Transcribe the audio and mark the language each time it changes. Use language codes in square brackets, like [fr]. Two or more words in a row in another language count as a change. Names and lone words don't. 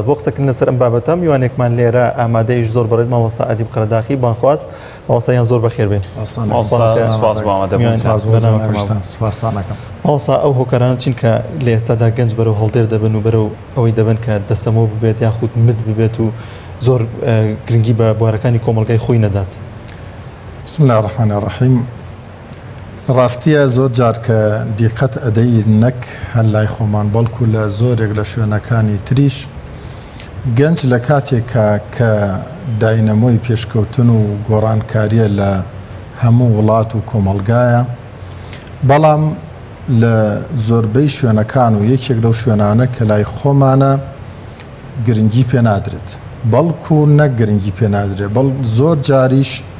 [ckb] بۆ قسەکردن لەسەر ئەم بابەتە میوانێکمان لێرە ئامادەیش زۆر بەڕێت مامۆستا ئەدیب قەرداخی بانخواست. مامۆستایان زۆر بەخێر بێن. مامۆستا ئەو هۆکارانە چین کە لە ئێستادا گەنج بەرەو هەڵدێر دەبن و بەرەو ئەوەی دەبن کە دەسەمەوە ببێت یاخود مد ببێت و زۆر گرنگی بە بوارەکانی کۆمەلگای خۆی نەدات. [ar] بسم الله الرحمن الرحیم. [ckb] ڕاستیە زۆر جار کە دیقەت ئەدەی نەک هەر لای خۆمان بەڵکو لە زۆرێک لە شوێنەکانی تریش گەنج لە کاتێکە کە داینەمۆی پێشکەوتن و گۆڕانکاریە لە هەموو وڵات و کۆمەلگایە، بەڵام لە زۆربەی شوێنەکان و یەکێک لەو شوێنانە کە لای خۆمانە گرنگی پێ نادرێت، بەڵکو نەک گرنگی پێ نادرێت، بەڵ زۆر جاریش